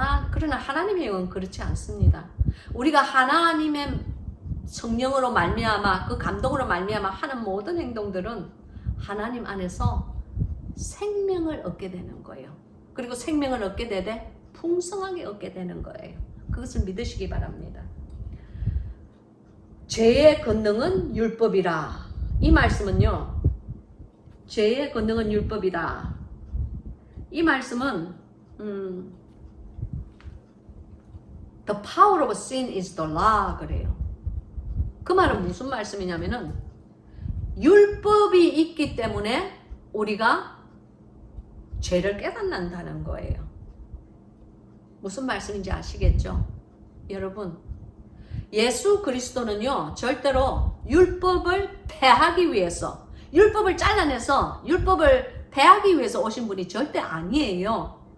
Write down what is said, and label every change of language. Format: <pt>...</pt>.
<ko>그러나 하나님의 영은 그렇지 않습니다. 우리가 하나님의 성령으로 말미암아, 그 감동으로 말미암아 하는 모든 행동들은 하나님 안에서 생명을 얻게 되는 거예요. 그리고 생명을 얻게 되되 풍성하게 얻게 되는 거예요. 그것을 믿으시기 바랍니다. 죄의 권능은 율법이라. 이 말씀은요, 죄의 권능은 율법이다. 이 말씀은</ko> <en>The power of sin is the law</en> <ko>그래요. 그 말은 무슨 말씀이냐면은 율법이 있기 때문에 우리가 죄를 깨닫는다는 거예요. 무슨 말씀인지 아시겠죠? 여러분, 예수 그리스도는요, 절대로 율법을 폐하기 위해서, 율법을 잘라내서 율법을 폐하기 위해서 오신 분이 절대 아니에요.</ko>